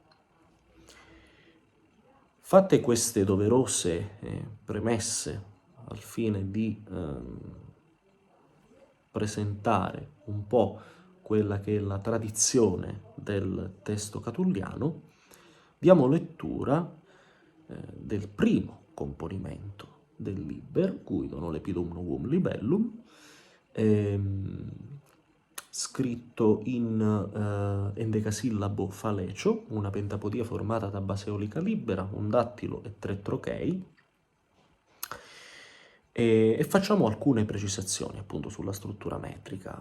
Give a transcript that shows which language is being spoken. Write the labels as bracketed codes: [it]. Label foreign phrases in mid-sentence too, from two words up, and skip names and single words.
[it] Fatte queste doverose premesse al fine di presentare un po' quella che è la tradizione del testo catulliano, diamo lettura del primo componimento del Liber, cui dono lepidum novum libellum, scritto in endecasillabo falecio, una pentapodia formata da base eolica libera, un dattilo e 3 trochei, e facciamo alcune precisazioni appunto sulla struttura metrica.